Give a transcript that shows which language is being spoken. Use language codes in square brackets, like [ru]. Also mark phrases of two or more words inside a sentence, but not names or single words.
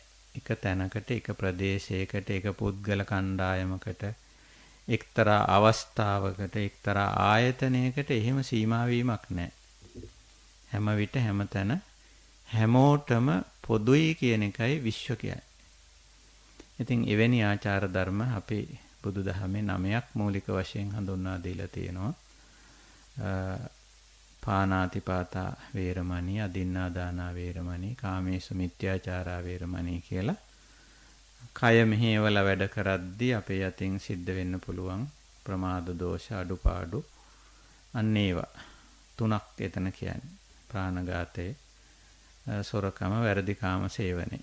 [si] එක තැනකට, එක ප්‍රදේශයකට, එක පුද්ගල කණ්ඩායමකට, එක්තරා අවස්ථාවකට, එක්තරා ආයතනයකට එහෙම සීමා වීමක් නැහැ. හැම විට හැමතැන හැමෝටම පොදුයි කියන එකයි විශ්ව කියන්නේ. ඉතින් එවැනි ආචාර ධර්ම අපි බුදුදහමේ 9ක් මූලික වශයෙන් හඳුන්වා දීලා තියෙනවා. [pi] පානාතිපාතා වේරමණී, අදින්නා දානා වේරමණී, කාමේසු මිත්‍යාචාරා වේරමණී කියලා. [si] කය මෙහෙवला වැඩ කරද්දී අපේ යතින් සිද්ධ වෙන්න පුළුවන් ප්‍රමාද දෝෂ අඩුපාඩු අන්න ඒවා තුනක් එතන කියන්නේ. ප්‍රාණඝාතය, සොරකම, වැරදි කාම සේවනය.